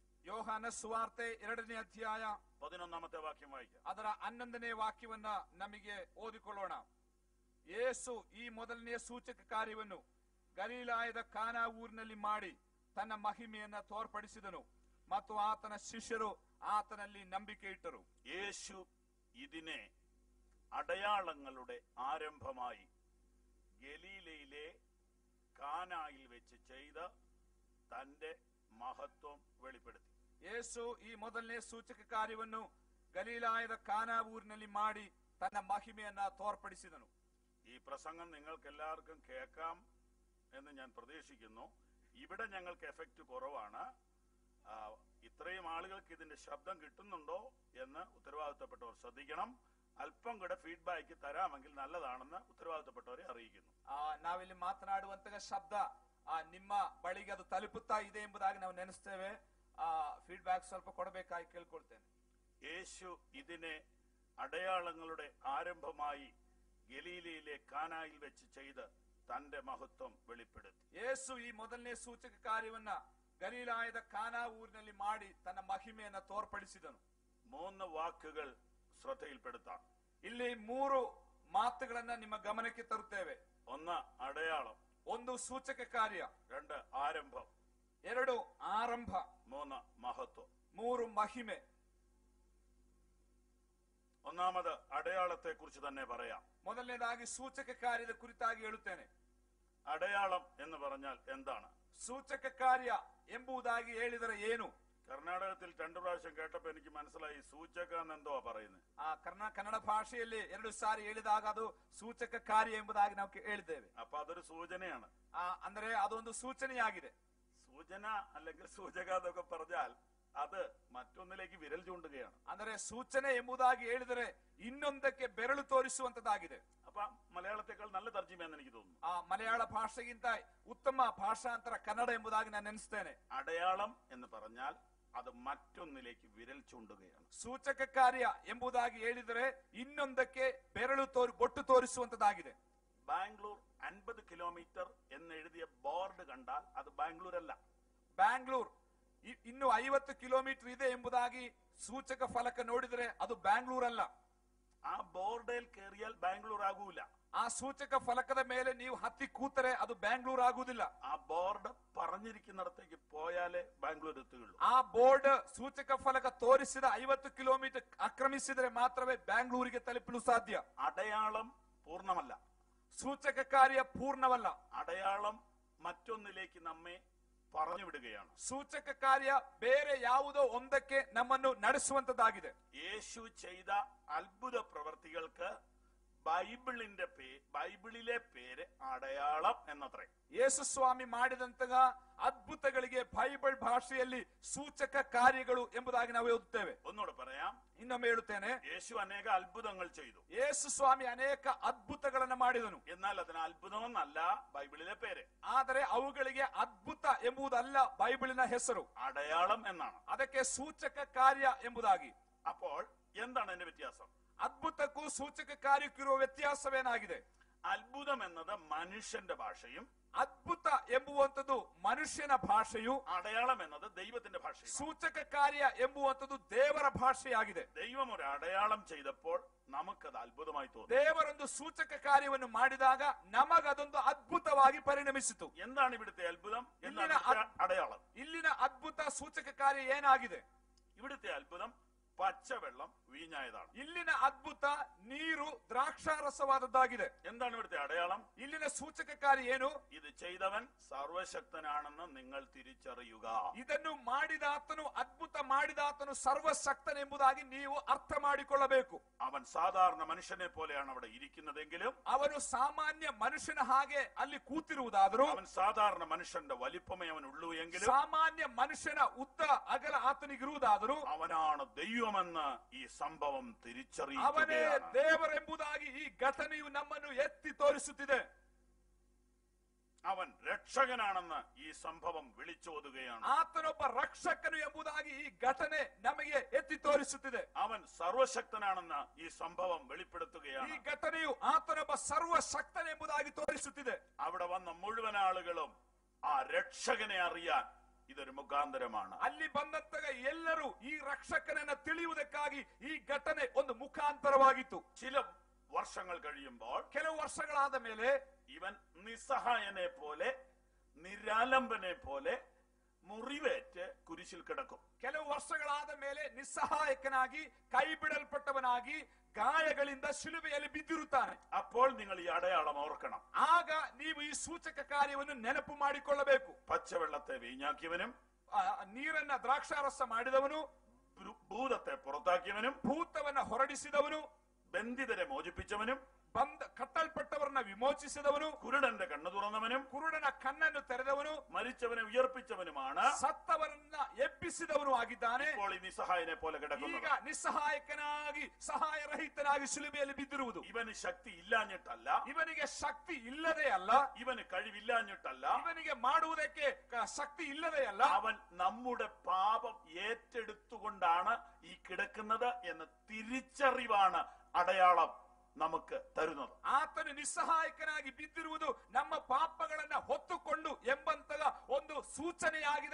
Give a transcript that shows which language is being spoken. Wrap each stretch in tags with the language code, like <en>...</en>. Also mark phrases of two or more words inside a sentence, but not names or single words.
<kn>ಯೋಹಾನ ಸುವಾರ್ತೆ 2ನೇ ಅಧ್ಯಾಯ 11ನೇ ವಾಕ್ಯ ವಾಯಿക്കാം. ಅದರ 11ನೇ ವಾಕ್ಯವನ್ನ ನಮಗೆ ಓದಿಕೊಳ್ಳೋಣ. ಯೇಸು ಈ ಮೊದಲನೆಯ ಸೂಚಕ ಕಾರ್ಯವನ್ನು ಗಲಿಲಾಯದ ಕಾನಾ ಊರಿನಲ್ಲಿ ಮಾಡಿ ತನ್ನ ಮಹಿಮೆಯನ್ನ ತೋರ್ಪಡಿಸಿದನು ಮತ್ತು ಆತನ ಶಿಷ್ಯರು ಆತನಲ್ಲಿ ನಂಬಿಕೆ ಇಟ್ಟು.</kn> <ml>യേശു ഇതിനെ അടയാളങ്ങളുടെ ആരംഭമായി ഗലീലയിലെ കാനായിൽ വെച്ച് ചെയ്ത തന്റെ മഹത്വം വെളിപ്പെടുത്തി.</ml> <kn>ಯೇಸು ಈ ಮೊದಲನೇ ಸೂಚಕ ಕಾರ್ಯವನ್ನು ಗಲೀಲಾಯದ ಕಾನಾ ಊರಿನಲ್ಲಿ ಮಾಡಿ ತನ್ನ ಮಹಿಮೆಯನ್ನ ತೋರ್ಪಡಿಸಿದನು.</kn> <ml>ഈ പ്രസംഗം നിങ്ങൾക്ക് എല്ലാവർക്കും കേൾക്കാം എന്ന് ഞാൻ പ്രതീക്ഷിക്കുന്നു. ഇവിടെ ഞങ്ങൾക്ക് എഫക്റ്റ് കുറവാണ്. ഇത്രയും ആളുകൾക്ക് ഇതിന്റെ ശബ്ദം കിട്ടുന്നുണ്ടോ എന്ന് ഉത്തരവാദിത്തപ്പെട്ടവർ ശ്രദ്ധിക്കണം. അല്പം കൂടെ ഫീഡ്ബാക്ക് തരാമെങ്കിൽ നല്ലതാണെന്ന് ഉത്തരവാദിത്തപ്പെട്ടവരെ അറിയിക്കുന്നു.</ml> <kn>ನಾವಿಲ್ಲಿ ಮಾತನಾಡುವಂತಹ ಶಬ್ದ ನಿಮ್ಮ ಬಳಿಗೆ ಅದು ತಲುಪುತ್ತಾ ಇದೆ ಎಂಬುದಾಗಿ ನಾವು ನೆನೆಸ್ತೇವೆ. ഫീഡ്ബാക്ക് ಸ್ವಲ್ಪ ಕೊಡಬೇಕಾಗಿ ಕೇಳ್ಕೊಳ್ತೇನೆ.</kn> <ml>യേശു ഇതിനെ അടയാളങ്ങളുടെ ആരംഭമായി ഗലീലയിലെ കാനായിൽ വെച്ച് ചെയ്ത് തന്റെ മഹത്വം വെളിപ്പെടുത്തി.</ml> <kn>ಯೇಸು ಈ ಮೊದಲನೇ ಸೂಚಕ ಕಾರ್ಯವನ್ನ ಗಲೀಲಾಯದ ಕಾನಾ ಊರಿನಲ್ಲಿ ಮಾಡಿ ತನ್ನ ಮಹಿಮೆಯನ್ನ ತೋರ್ಪಡಿಸಿದನು.</kn> <ml>3 ವಾಕ್ಯಗಳ ശ്രദ്ധയിൽപ്പെടുത്താം.</ml> <kn>ಇಲ್ಲಿ 3 ಮಾತುಗಳನ್ನ ನಿಮ್ಮ ಗಮನಕ್ಕೆ ತರುತ್ತೇವೆ.</kn> <ml>1 അടയാളം,</ml> <kn>1 ಸೂಚಕ ಕಾರ್ಯ,</kn> <ml>2 ആരംഭം,</ml> <kn>2 ಆರಂಭ,</kn> <ml>3 മഹത്വം,</ml> <kn>3 മഹിമೆ.</kn> <ml>ഒന്നാമത് അടയാളത്തെ കുറിച്ച് തന്നെ പറയാം.</ml> <kn>ಮೊದಲನೇದಾಗಿ ಸೂಚಕ ಕಾರ್ಯದ ಕುರಿತಾಗಿ ಹೇಳುತ್ತೇನೆ.</kn> <ml>അടയാളം എന്ന് പറഞ്ഞാൽ എന്താണ്?</ml> <kn>ಸೂಚಕ ಕಾರ್ಯ ಎಂಬುದಾಗಿ ಹೇಳಿದರೆ ಏನು?</kn> <ml>കർണാടകത്തിൽ 2 പ്രാവശ്യം കേട്ടപ്പോ എനിക്ക് മനസ്സിലായി സൂചക എന്നെന്തോ പറയുന്നത്.</ml> <kn>ಕನ್ನಡ ಭಾಷೆಯಲ್ಲಿ 2 ಸಾರಿ ಹೇಳಿದಾಗ ಅದು ಸೂಚಕ ಕಾರ್ಯ ಎಂಬುದಾಗಿ ನಾವು ಹೇಳಿದ್ದೇವೆ.</kn> <ml>അപ്പൊ അതൊരു സൂചനയാണ്.</ml> <kn>ಅಂದ್ರೆ ಅದೊಂದು ಸೂಚನೆಯಾಗಿದೆ.</kn> <ml>സൂചന അല്ലെങ്കിൽ സൂചക എന്നൊക്കെ പറഞ്ഞാൽ അത് മറ്റൊന്നിലേക്ക് വിരൽ ചൂണ്ടുകയാണ്.</ml> <kn>ಅಂದ್ರೆ ಸೂಚನೆ ಎಂಬುದಾಗಿ ಹೇಳಿದರೆ ಇನ್ನೊಂದಕ್ಕೆ ಬೆರಳು ತೋರಿಸುವಂತದ್ದಾಗಿದೆ.</kn> <ml>അപ്പൊ മലയാളത്തെക്കാൾ നല്ല തർജിമയെന്ന് എനിക്ക് തോന്നുന്നു.</ml> <kn>ಮಲಯಾಳ ಭಾಷೆಗಿಂತ ಉತ್ತಮ ಭಾಷಾಂತರ ಕನ್ನಡ ಎಂಬುದಾಗಿ ನಾನು ನೆನೆಸ್ತೇನೆ.</kn> <ml>അടയാളം എന്ന് പറഞ്ഞാൽ അത് മറ്റൊന്നിലേക്ക് വിരൽ ചൂണ്ടുകയാണ്.</ml> <kn>ಸೂಚಕ ಕಾರ್ಯ ಎಂಬುದಾಗಿ ಹೇಳಿದರೆ ಇನ್ನೊಂದಕ್ಕೆ ಬೆರಳು ಬೊಟ್ಟು ತೋರಿಸುವಂತದ್ದಾಗಿದೆ.</kn> <ml>ബാംഗ്ലൂർ 50 കിലോമീറ്റർ എന്ന് എഴുതിയ ബോർഡ് കണ്ടാൽ അത് ബാംഗ്ലൂർ അല്ല.</ml> <kn>ಬ್ಯಾಂಗ್ಳೂರ್ ಇನ್ನು 50 ಕಿಲೋಮೀಟರ್ ಇದೆ ಎಂಬುದಾಗಿ ಸೂಚಕ ಫಲಕ ನೋಡಿದರೆ ಅದು ಬ್ಯಾಂಗ್ಳೂರ್ ಅಲ್ಲ.</kn> <ml>ആ ബോർഡിൽ കയറിയാൽ ബാംഗ്ലൂർ ആകൂല.</ml> <kn>ಆ ಸೂಚಕ ಫಲಕದ ಮೇಲೆ ನೀವು ಹತ್ತಿ ಕೂತರೆ ಅದು ಬ್ಯಾಂಗ್ಳೂರ್ ಆಗುವುದಿಲ್ಲ.</kn> <ml>ആ ബോർഡ് പറഞ്ഞിരിക്കുന്നിടത്തേക്ക് പോയാലേ ബാംഗ്ലൂർ എത്തുകയുള്ളൂ.</ml> <kn>ಆ ಬೋರ್ಡ್ ಸೂಚಕ ಫಲಕ ತೋರಿಸಿದ 50 ಕಿಲೋಮೀಟರ್ ಅಕ್ರಮಿಸಿದರೆ ಮಾತ್ರವೇ ಬ್ಯಾಂಗ್ಳೂರಿಗೆ ತಲುಪಲು ಸಾಧ್ಯ.</kn> <ml>അടയാളം പൂർണ്ണമല്ല.</ml> <kn>ಸೂಚಕ ಕಾರ್ಯ ಪೂರ್ಣವಲ್ಲ.</kn> <ml>അടയാളം മറ്റൊന്നിലേക്ക് നമ്മെ പറഞ്ഞു വിടുകയാണ്.</ml> <kn>ಸೂಚಕ ಕಾರ್ಯ ಬೇರೆ ಯಾವುದೋ ಒಂದಕ್ಕೆ ನಮ್ಮನ್ನು ನಡೆಸುವಂತದ್ದಾಗಿದೆ.</kn> <ml>യേശു ചെയ്ത അത്ഭുത പ്രവൃത്തികൾക്ക് ബൈബിളിലെ പേര് അടയാളം എന്നത്രേ.</ml> <kn>ಯೇಸು ಸ್ವಾಮಿ ಮಾಡಿದಂತಹ ಅದ್ಭುತಗಳಿಗೆ ಬೈಬಲ್ ಭಾಷೆಯಲ್ಲಿ ಸೂಚಕ ಕಾರ್ಯಗಳು ಎಂಬುದಾಗಿ ನಾವು ಓದುತ್ತೇವೆ.</kn> <ml>ഒന്നുകൂടെ പറയാം,</ml> <kn>ಇನ್ನೊಮ್ಮೆ ಹೇಳುತ್ತೇನೆ.</kn> <ml>യേശു ಅನೇಕ അത്ഭുതങ്ങൾ ചെയ്തു.</ml> <kn>ಯೇಸು ಸ್ವಾಮಿ ಅನೇಕ ಅದ್ಭುತಗಳನ್ನು ಮಾಡಿದನು.</kn> <ml>എന്നാൽ അതിന് അത്ഭുതമെന്നല്ല ബൈബിളിലെ പേര്.</ml> <kn>ಆದರೆ ಅವುಗಳಿಗೆ ಅದ್ಭುತ ಎಂಬುದಲ್ಲ ಬೈಬಲಿನ ಹೆಸರು.</kn> <ml>അടയാളം എന്നാണ്.</ml> <kn>ಅದಕ್ಕೆ ಸೂಚಕ ಕಾರ್ಯ ಎಂಬುದಾಗಿ.</kn> <ml>അപ്പോൾ എന്താണ് അതിന്റെ വ്യത്യാസം?</ml> <kn>ಅದ್ಭುತಕ್ಕೂ ಸೂಚಕ ಕಾರ್ಯಕ್ಕಿರುವ ವ್ಯತ್ಯಾಸವೇನಾಗಿದೆ?</kn> <ml>അത്ഭുതം എന്നത് മനുഷ്യന്റെ ഭാഷയും</ml> <kn>ಅದ್ಭುತ ಎಂಬುವಂತದ್ದು ಮನುಷ್ಯನ ಭಾಷೆಯು,</kn> <ml>അടയാളം എന്നത് ദൈവത്തിന്റെ ഭാഷയും.</ml> <kn>ಸೂಚಕ ಕಾರ್ಯ ಎಂಬುವಂತದ್ದು ದೇವರ ಭಾಷೆಯಾಗಿದೆ.</kn> <ml>ദൈവം ഒരു അടയാളം ചെയ്തപ്പോൾ നമുക്കത് അത്ഭുതമായി തോന്നി.</ml> <kn>ದೇವರೊಂದು ಸೂಚಕ ಕಾರ್ಯವನ್ನು ಮಾಡಿದಾಗ ನಮಗದೊಂದು ಅದ್ಭುತವಾಗಿ ಪರಿಣಮಿಸಿತು.</kn> <ml>എന്താണ് ഇവിടുത്തെ അത്ഭുതം? അടയാളം.</ml> <kn>ಇಲ್ಲಿನ ಅದ್ಭುತ ಸೂಚಕ ಕಾರ್ಯ ಏನಾಗಿದೆ?</kn> <ml>ഇവിടുത്തെ അത്ഭുതം പച്ചവെള്ളം വീഞ്ഞായതാണ്.</ml> <kn>ಇಲ್ಲಿನ ಅದ್ಭುತ ನೀರು ದ್ರಾಕ್ಷಾರಸವಾದದ್ದಾಗಿದೆ.</kn> <ml>എന്താണ് ഇവിടുത്തെ അടയാളം?</ml> <kn>ಇಲ್ಲಿನ ಸೂಚಕ ಕಾರ್ಯ ಏನು?</kn> <ml>ഇത് ചെയ്തവൻ സർവശക്തനാണെന്ന് നിങ്ങൾ തിരിച്ചറിയുക.</ml> <kn>ಇದನ್ನು ಮಾಡಿದಾತನು, ಅದ್ಭುತ ಮಾಡಿದಾತನು ಸರ್ವಶಕ್ತನೆಂಬುದಾಗಿ ನೀವು ಅರ್ಥ ಮಾಡಿಕೊಳ್ಳಬೇಕು.</kn> <ml>അവൻ സാധാരണ മനുഷ്യനെ പോലെയാണ് അവിടെ ഇരിക്കുന്നതെങ്കിലും</ml> <kn>ಅವನು ಸಾಮಾನ್ಯ ಮನುಷ್ಯನ ಹಾಗೆ ಅಲ್ಲಿ ಕೂತಿರುವುದಾದರೂ,</kn> <ml>അവൻ സാധാരണ മനുഷ്യന്റെ വലിപ്പമേ അവനുള്ളൂ എങ്കിലും</ml> <kn>ಸಾಮಾನ್ಯ ಮನುಷ್ಯನ ಉದ್ದ ಅಗಲ ಆತನಿಗಿರುವುದಾದರೂ</kn> <ml>അവനാണ് ദൈവമെന്ന് ഈ സംഭവം</ml> <kn>ಅವನೇ</kn> <ml>തിരിച്ചറിയുകയാണ്.</ml> <kn>ದೇವರೆಂಬುದಾಗಿ ಈ ಘಟನೆಯು ನಮ್ಮನ್ನು ಎತ್ತಿ ತೋರಿಸುತ್ತಿದೆ.</kn> <ml>അവൻ രക്ഷകനാണെന്ന് ഈ സംഭവം വിളിച്ചോതുകയാണ്.</ml> <kn>ಆತನೊಬ್ಬ ರಕ್ಷಕನು ಎಂಬುದಾಗಿ ಈ ಘಟನೆ ನಮಗೆ ಎತ್ತಿ ತೋರಿಸುತ್ತಿದೆ.</kn> <ml>അവൻ സർവശക്തനാണെന്ന് ഈ സംഭവം വെളിപ്പെടുത്തുകയാണ്.</ml> <kn>ಈ ಘಟನೆಯು ಆತನೊಬ್ಬ ಸರ್ವಶಕ್ತನೆಂಬುದಾಗಿ ತೋರಿಸುತ್ತಿದೆ.</kn> <ml>അവിടെ വന്ന മുഴുവൻ ആളുകളും ആ രക്ഷകനെ അറിയാൻ ഇതൊരു മുഖാന്തരമാണ്.</ml> <kn>ಅಲ್ಲಿ ಬಂದಂತಹ ಎಲ್ಲರೂ ಈ ರಕ್ಷಕನನ್ನ ತಿಳಿಯುವುದಕ್ಕಾಗಿ ಈ ಘಟನೆ ಒಂದು ಮುಖಾಂತರವಾಗಿತ್ತು.</kn> <ml>ചില വർഷങ്ങൾ കഴിയുമ്പോൾ</ml> <kn>ಕೆಲವು ವರ್ಷಗಳಾದ ಮೇಲೆ</kn> <ml>ഇവൻ നിസ്സഹായനെ പോലെ നിരാലംബനെ പോലെ മുറിവേറ്റ് കുരിശിൽ കിടക്കും.</ml> <kn>ಕೆಲವು ವರ್ಷಗಳಾದ ಮೇಲೆ ನಿಸ್ಸಹಾಯಕನಾಗಿ ಕೈ ಬಿಡಲ್ಪಟ್ಟವನಾಗಿ ಗಾಯಗಳಿಂದ ಶಿಲುಬೆಯಲ್ಲಿ ಬಿದ್ದಿರುತ್ತಾನೆ.</kn> <ml>അപ്പോൾ നിങ്ങൾ ഈ അടയാളം ഓർക്കണം.</ml> <kn>ಆಗ ನೀವು ಈ ಸೂಚಕ ಕಾರ್ಯವನ್ನು ನೆನಪು ಮಾಡಿಕೊಳ್ಳಬೇಕು.</kn> <ml>പച്ചവെള്ളത്തെ വീഞ്ഞാക്കിയവനും</ml> <kn>ನೀರನ್ನ ದ್ರಾಕ್ಷಾರಸ ಮಾಡಿದವನು,</kn> <ml>ഭൂതത്തെ പുറത്താക്കിയവനും</ml> <kn>ಭೂತವನ್ನ ಹೊರಡಿಸಿದವನು,</kn> <ml>ബന്ധിതരെ മോചിപ്പിച്ചവനും</ml> <kn>ಕಟ್ಟಲ್ಪಟ್ಟವರನ್ನ ವಿಮೋಚಿಸಿದವನು,</kn> <ml>കുരുടന്റെ കണ്ണു തുറന്നവനും</ml> <kn>ಕುರುಡನ ಕಣ್ಣನ್ನು ತೆರೆದವನು,</kn> <ml>മരിച്ചവനെ ഉയർപ്പിച്ചവനുമാണ്,</ml> <kn>ಸತ್ತವರನ್ನ ಎಬ್ಬಿಸಿದವನು ಆಗಿದ್ದಾನೆ.</kn> <ml>ഇപ്പോൾ ഈ നിസ്സഹായനെ പോലെ കിടക്കുന്നു.</ml> <kn>ಈಗ ನಿಸ್ಸಹಾಯಕನಾಗಿ ಸಹಾಯರಹಿತನಾಗಿ ಶಿಲುಬೆಯಲ್ಲಿ ಬಿದ್ದಿರುವುದು.</kn> <ml>ഇവന് ശക്തി ഇല്ലാഞ്ഞിട്ടല്ല,</ml> <kn>ಇವನಿಗೆ ಶಕ್ತಿ ಇಲ್ಲದೆ ಅಲ್ಲ,</kn> <ml>ഇവന് കഴിവില്ലാഞ്ഞിട്ടല്ല,</ml> <kn>ಇವನಿಗೆ ಮಾಡುವುದಕ್ಕೆ ಶಕ್ತಿ ಇಲ್ಲದೆ ಅಲ್ಲ,</kn> <ml>അവൻ നമ്മുടെ പാപം ഏറ്റെടുത്തുകൊണ്ടാണ് ഈ കിടക്കുന്നത് എന്ന തിരിച്ചറിവാണ് അടയാളം നമുക്ക് തരുന്നത്.</ml> <kn>ಆತನು ನಿಸ್ಸಹಾಯಕನಾಗಿ ಬಿದ್ದಿರುವುದು ನಮ್ಮ ಪಾಪಗಳನ್ನ ಹೊತ್ತುಕೊಂಡು ಎಂಬಂತಹ ಒಂದು ಸೂಚನೆಯಾಗಿದೆ.</kn>